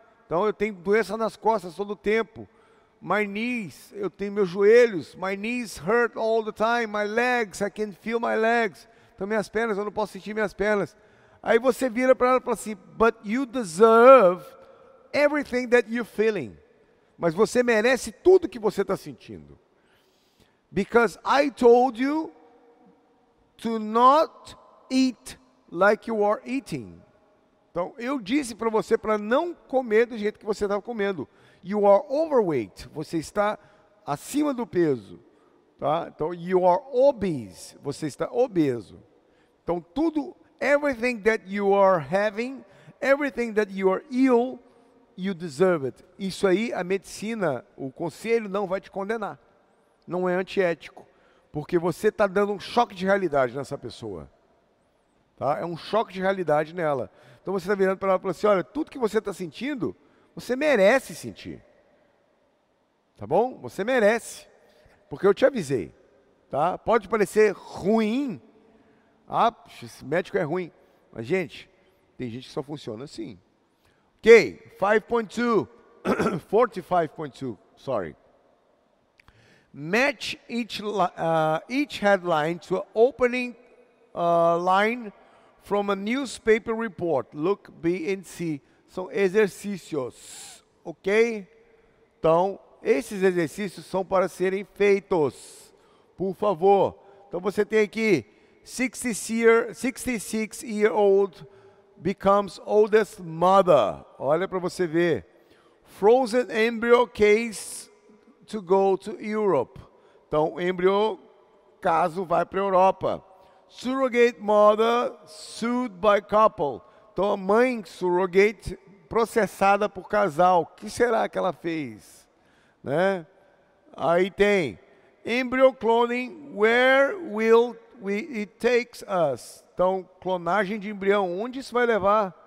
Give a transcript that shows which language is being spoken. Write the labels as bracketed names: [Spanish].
[Portuguese] Então eu tenho doença nas costas todo o tempo. [English] My knees, [Portuguese] eu tenho meus joelhos. [English] My knees hurt all the time. My legs, I can feel my legs. [Portuguese] Então minhas pernas, eu não posso sentir minhas pernas. Aí você vira para ela e fala assim, [English] but you deserve everything that you're feeling. [Portuguese] Mas você merece tudo que você está sentindo. [English] Because I told you to not eat like you are eating. [Portuguese] Então, eu disse para você para não comer do jeito que você estava comendo. [English] You are overweight. [Portuguese] Você está acima do peso. Tá? Então, [English] you are obese. [Portuguese] Você está obeso. Então, tudo, [English] everything that you are having, everything that you are ill, you deserve it. [Portuguese] Isso aí, a medicina, o conselho não vai te condenar. Não é antiético. Porque você está dando um choque de realidade nessa pessoa. Tá? É um choque de realidade nela. Então você está virando para ela e falando assim, olha, tudo que você está sentindo, você merece sentir. Tá bom? Você merece. Porque eu te avisei. Tá? Pode parecer ruim. Ah, esse médico é ruim. Mas, gente, tem gente que só funciona assim. [English] Ok, 5.2. 45.2, sorry. Match each headline to an opening line from a newspaper report. Look, B and C. [Portuguese] São exercícios, [English] ok? [Portuguese] Então, esses exercícios são para serem feitos. Por favor. Então, você tem aqui, [English] 66-year-old becomes oldest mother. [Portuguese] Olha para você ver. [English] Frozen embryo case to go to Europe. [Portuguese] Então, embrião, caso vai para a Europa. [English] Surrogate mother sued by couple. [Portuguese] Então, a mãe surrogate processada por casal. O que será que ela fez? Né? Aí tem [English] embryo cloning, where will it takes us? [Portuguese] Então, clonagem de embrião, onde isso vai levar?